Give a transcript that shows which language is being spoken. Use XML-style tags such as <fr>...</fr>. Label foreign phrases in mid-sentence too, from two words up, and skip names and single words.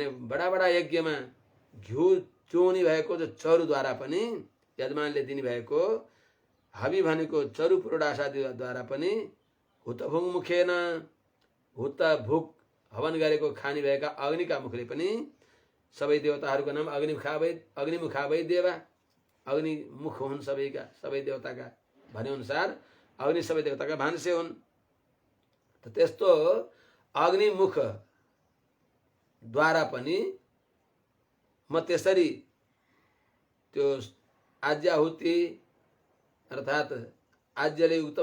<ne>बडा बडा यज्ञमा घिउ चोनी भएको जो चरुद्वारा पनि यजमानले दिनुभएको हवि भनेको चरु पुरोडासादिद्वारा पनि</ne> <sa>हुतभुङ मुखेन</sa> <ne>हुत भुक हवन गरेको खानी भएका अग्निका मुखले पनि सबै देवताहरूको नाम</ne> <sa>अग्निमुखा वै देवा,</sa> <ne>अग्निमुख हुन् सबैका, सबै देवताका भने अनुसार अग्नि सबै देवताका भान्से हुन्। त त्यस्तो अग्निमुख द्वारा पनि म त्यसरी त्यो आज्याहुति अर्थात् आज्यले युक्त</ne>